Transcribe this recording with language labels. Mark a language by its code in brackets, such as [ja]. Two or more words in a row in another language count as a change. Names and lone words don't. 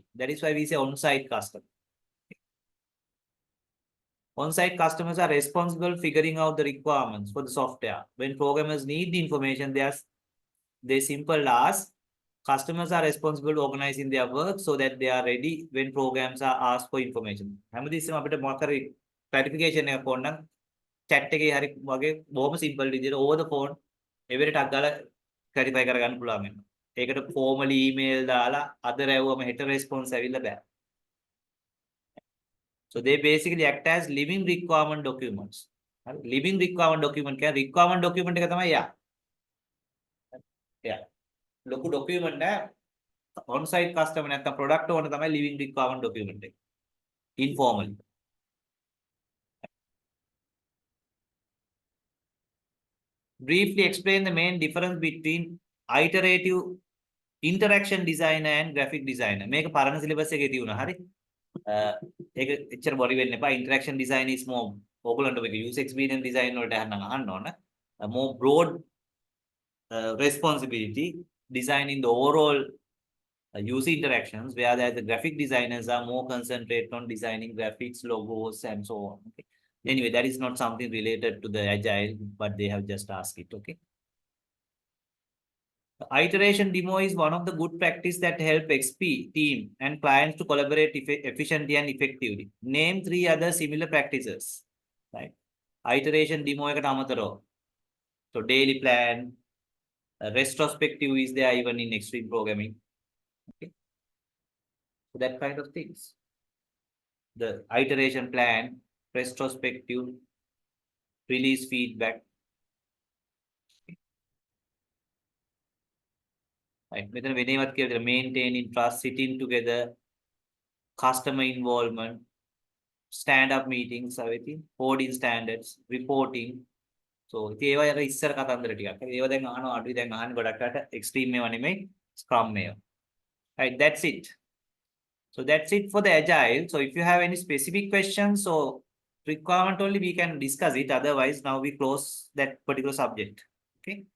[en] That is why we say on-site customer. On-site customers are responsible figuring out the requirements for the software. When programmers need the information, they simple ask. Customers are responsible for organizing their work so that they are ready when programs are asked for information. [si] හැමදෙස්සම අපිට මොකක් හරි clarification එකක් ඕන නම් chat එකේ හරි වගේ බොහොම simple විදිහට [en] over the phone [si] එවෙලට ටක් ගාලා clarify කරගන්න පුළුවන් වෙනවා. ඒකට [en] formally email [si] දාලා අද රැවුවම හෙට response ඇවිල්ලා බෑ. [en] So they basically act as living requirement documents. Living requirement document [si] කියන්නේ [en] requirement document [si] එක තමයි යා. Yeah. ලොකු document එක [en] on-site customer [si] නැත්නම් [en] product owner [si] තමයි [en] living requirement document [si] එක. [en] Informally. Briefly explain the main difference between iterative interaction designer and graphic designer. [si] මේක පරණ syllabus එකේ තියුණා. හරි. ඒක එච්චර බොරි වෙන්න එපා. [en] Interaction design is more [si] ඔයගොල්ලන්ට මේක [en] user experience design [si] වලට අහන්න ඕන. [en] More broad responsibility designing the overall user interactions, whereas the graphic designers are more concentrated on designing graphics, logos, and so on. Okay. Anyway, that is not something related to the Agile, but they have just asked it. Okay. The iteration demo is one of the good practice that help XP team and clients to collaborate efficiently and effectively. Name 3 other similar practices. Right. Iteration demo [si] එකට අමතරව. [en] So daily plan, retrospective is there even in extreme programming. Okay. So that kind of things. The iteration plan, retrospective, release feedback. Right. Maintaining trust, sitting together, customer involvement, stand-up meetings, everything, coding standards, reporting. [si] So ඒවා අර ඉස්සර කතන්දර ටිකක්. ඒවා දැන් අහනවා අඩුයි දැන් අහන්නේ ගොඩක් අයට extreme මේවා නෙමෙයි scrum මේවා. [en] Right, that's it. So that's it for the agile. So if you have any specific questions, so requirement only we can discuss it. Otherwise, now we close that particular subject. Okay.